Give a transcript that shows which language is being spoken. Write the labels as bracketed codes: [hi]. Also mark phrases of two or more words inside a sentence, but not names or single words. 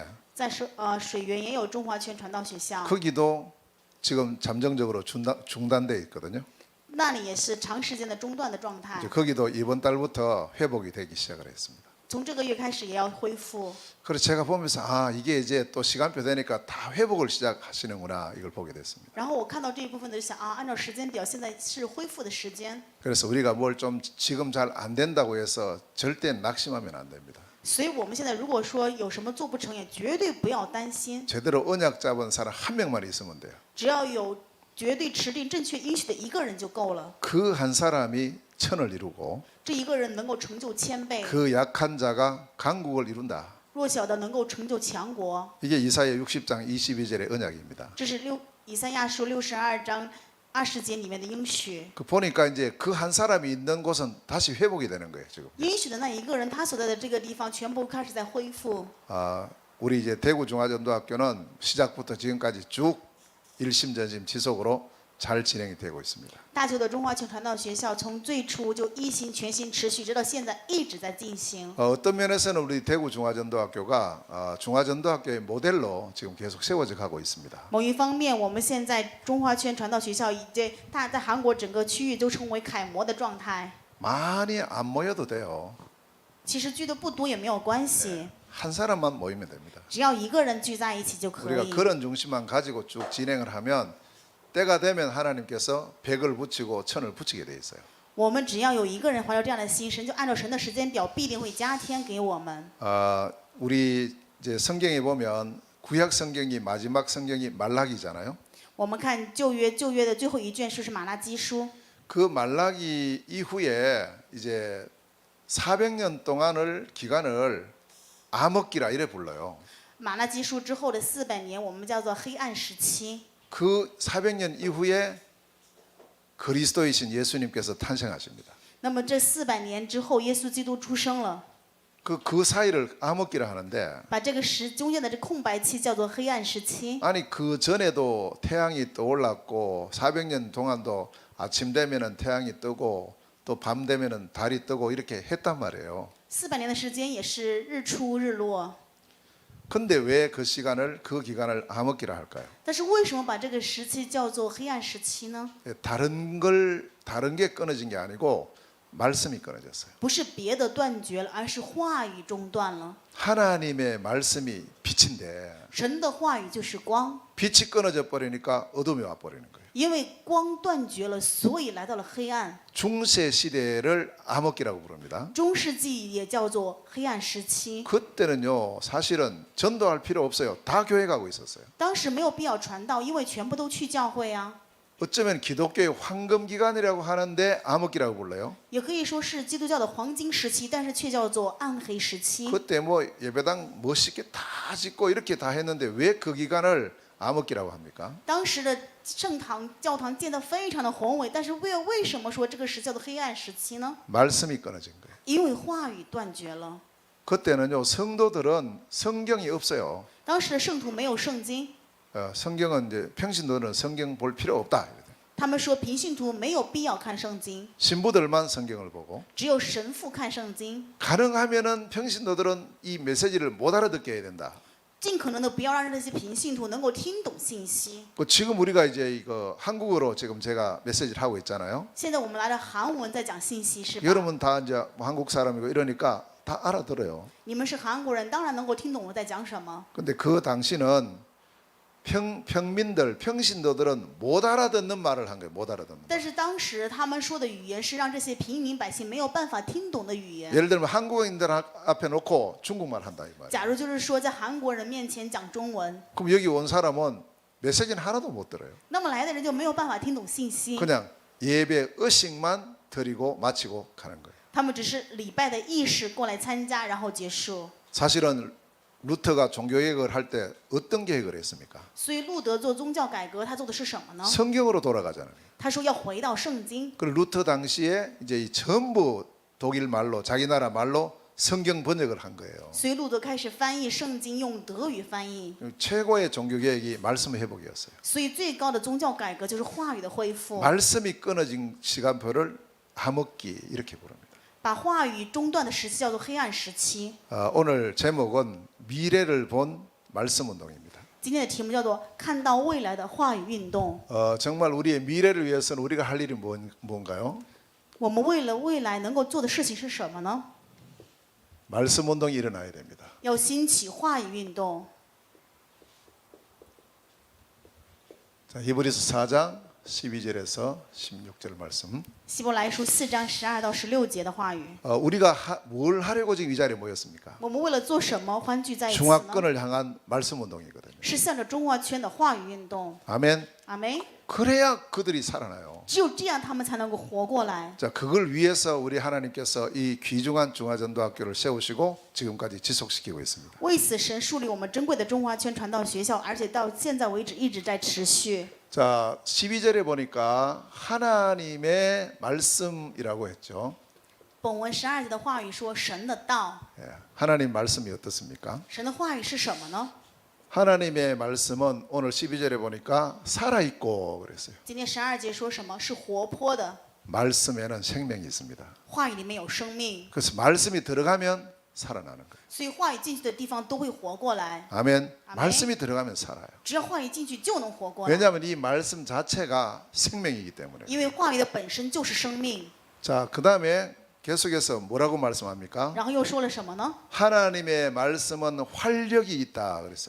[zh] 在水源也有中华圈传道学校， [ko] 거기도 지금 잠정적으로 중단돼 있거든요. [zh] 那里也是长时间的中断的状态 [ko] 이제 。 거기도 이번 달부터 회복이 되기 시작을 했습니다. [zh] 从这个月开始也要恢复。 [ko] 그래서 제가 보면서 아 이게 이제 또 시간표 되니까 다 회복을 시작하시는구나 이걸 보게 됐습니다. [zh] 然后我看到这一部分就想按照时间表，现在是恢复的时间。 [ko] 그래서 우리가 뭘 좀 지금 잘 안 된다고 해서 절대 낙심하면 안 됩니다. [zh] 所以我们现在如果说有什么做不成，也绝对不要担心， [ko] 제대로 언약 잡은 사람 한 명만 있으면 돼요. [zh] 只要有绝对持定正确应许的一个人就够了。 [ko] 그 한 사람이 천을 이루고 [zh] 这一个人能够成就千倍， [ko] 그 약한 자가 강국을 이룬다. [zh] 弱小的能够成就强国。 [ko] 이게 이사야 60장 22절의 언약입니다. [zh] 这是以赛亚书62章20节里面的应许。 [ko] 그 보니까 이제 그 한 사람이 있는 곳은 다시 회복이 되는 거예요 지금. [zh] 应许的那一个人，他所在的这个地方全部开始在恢复。 [ko] 우리 이제 대구 중화전도학교는 시작부터 지금까지 쭉 일심전심 지속으로 잘 진행이 되고 있습니다. [zh] 大邱的中华圈传道学校从最初就一心全心持续，直到现在一直在进行。 [ko] 어떤 면에서는 우리 대구 중화전도학교가 중화전도학교의 모델로 지금 계속 세워져 가고 있습니다. [zh] 某一方面，我们现在中华圈传道学校已经在韩国整个区域都成为楷模的状态。 [ko] 많이 안 모여도 돼요. [zh] 其实聚的不多也没有关系， [ko] 한 사람만 모이면 됩니다. [zh] 只要一个人聚在一起就可 [ko] 우리가 [zh] 以。 [ko] 그런 중심만 가지고 쭉 진행을 하면 때가 되면 하나님께서 100을 붙이고 1000을 붙이게 돼 있어요. [zh] 我们只要有一个人怀着这样的心，神就按照神的时间表，必定会加添给我们。 [ko] 우리 이제 성경에 보면 구약 성경이 마지막 성경이 말라기잖아요. [zh] 我们看旧约的最后一卷书是马拉基书。 [ko] 그 말라기 이후에 이제 400년 동안을 기간을 암흑기라 이래 불러요. [zh] 马拉基书之后的400年，我们叫做黑暗时期。 [ko] 그 400년 이후에 그리스도이신 예수님께서 탄생하십니다. [zh] 那么这400年之后，耶稣基督出生了， [ko] 그 사이를 암흑기라 하는데 [zh] 把这个中间的这空白期叫做黑暗时期。 [ko] 아니 그 전에도 태양이 떠올랐고 400년 동안도 아침 되면은 태양이 뜨고 또 밤 되면은 달이 뜨고 이렇게 했단 말이에요. [zh] 400 年的时间也是日出日落， [ko] 근데 왜 그 시간을 그 기간을 암흑기라 할까요? [zh] 但是为什么把这个时期叫做黑暗时期呢？ [ko] 다른 게 끊어진 게 아니고 말씀이 끊어졌어요. [zh] 不是别的断绝了，而是话语中断了。 [ko] 하나님의 말씀이 빛인데 [zh] 神的话语就是光， [ko] 빛이 끊어져 버리니까 어둠이 와 버리는 거예요. [zh] 因为光断绝了，所以来到了黑暗。 [ko] 중세 시대를 암흑기라고 부릅니다. [zh] 中世纪也叫做黑暗时期， [ko] 그때는요 사실은 전도할 필요 없어요. 다 교회 가고 있었어요. [zh] 当时没有必要传道，因为全部都去教会啊。 [ko] 어쩌면 기독교의 황금 기간이라고 하는데 암흑기라고 불러요. [zh] 也可以说是基督教的黄金时期，但是却叫做暗黑时期。 [ko] 그때 뭐 예배당 멋있게 다 짓고 이렇게 다 했는데 왜 그 기간을 암흑기라고 합니까? [zh] 当时的圣堂、教堂建得非常的宏伟，但是为什么说这个时叫做黑暗时期呢？ [ko] 말씀이 끊어진 거예요. [zh] 因为话语断绝了。 [ko] 그때는요 성도들은 성경이 없어요. [zh] 当时的圣徒没有圣经， [ko] 성경은 이제 평신도는 성경 볼 필요 없다. [zh] 他们说平信徒没有必要看圣经， [ko] 신부들만 성경을 보고 [zh] 只有神父看圣经。 [ko] 가능하면은 평신도들은 이 메시지를 못 알아듣게 해야 된다. [zh] 尽可能的不要让这些平信徒能够听懂信息。 [ko] 지금 우리가 이제 이거 한국어로 지금 제가 메시지를 하고 있잖아요. [zh] 现在我们来了韩文在讲信息是吧？ [ko] 여러분 다 이제 한국 사람이고 이러니까 다 알아들어요. [zh] 你们是韩国人，当然能够听懂我在讲什么。 [ko] 근데 그 당시는 평민들, 평신도들은 못 알아듣는 말을 한 거예요. 못 알아듣는. [zh] 但是当时他们说的语言是让这些平民百姓没有办法听懂的语言。 [ko] 예를 들면 한국인들 앞에 놓고 중국말 한다 이 말이에요. [zh] 假如就是说在韩国人面前讲中文， [ko] 그럼 여기 온 사람은 메시지는 하나도 못 들어요. [zh] 那么来的人就没有办法听懂信息， [ko] 그냥 예배 의식만 드리고 마치고 가는 거예요. [zh] 他们只是礼拜的仪式过来参加，然后结束。 [ko] 사실은 루터가 종교개혁을 할 때 어떤 계획을 했습니까? [zh] 所以路德做宗教改革，他做的是什么呢？ [ko] 성경으로 돌아가잖아요. [zh] 他说要回到圣经。 [ko] 그 루터 당시에 이제 이 전부 독일 말로 자기 나라 말로 성경 번역을 한 거예요. [zh] 所以路德开始翻译圣经，用德语翻译。 [ko] 최고의 종교개혁이 말씀 회복이었어요. [zh] 所以最高的宗教改革就是话语的恢复， [ko] 말씀이 끊어진 시간표를 암흑기 이렇게 부릅니다. [zh] 把话语中断的时期叫做黑暗时期。 [ko] 오늘 제목은 미래를 본 말씀 운동입니다. [zh] 今天的题目叫做“看到未来的话语运动”。 [ko] 정말 우리의 미래를 위해서는 우리가 할 일이 뭔가요? [zh] 我们为了未来能够做的事情是什么呢？ [ko] 말씀 운동이 일어나야 됩니다. [zh] 要兴起话语运动。 [ko] 자, 히브리서 4장 12절에서 16절 말씀. [zh] 希伯来书4章12到16节的话语。 [ko] 우리가 뭘 하려고 지금 이 자리에 모였습니까? [zh] 我们为了做什么欢聚在一起呢？ [ko] 중화권을 향한 말씀 운동이거든요. [zh] 是向着中华圈的话语运动。 [ko] 아멘. [zh] 阿门。 [ko] 그래야 그들이 살아나요. [zh] 只有这样，他们才能够活过来。 [ko] 자, 그걸 위해서 우리 하나님께서 이 귀중한 중화전도학교를 세우시고 지금까지 지속시키고 있습니다. [zh] 为此，神树立我们珍贵的中华圈传道学校，而且到现在为止一直在持续。 [ko] 자, 12절에 보니까 하나님의 말씀이라고 했죠. [zh] 本文12节的话语说，神的道， [ko] 하나님 말씀이 어떻습니까? [zh] 神的话语是什么呢？ [ko] 하나님의 말씀은 오늘 12절에 보니까 살아있고 그랬어요. [zh] 今天12节说什么？是活泼的， [ko] 말씀에는 생명이 있습니다. [zh] 话语里面有生命， [ko] 그래서 말씀이 들어가면 살아나는 거예요. [zh] 所以话语进去的地方都会活过来。 [ko] 아멘. 아멘. 말씀이 들어가면 살아요. [zh] 只要话语进去，就能活过来。 [ko] 왜냐하면 이 말씀 자체가 생명이기 때문에. [zh] 因为话语的本身就是生命。 [ko] 자, 그다음에 계속해서 뭐라고 말씀합니까? [zh] 然后又说了什么呢？ [ko] 하나님의 말씀은 활력이 있다 그랬어요.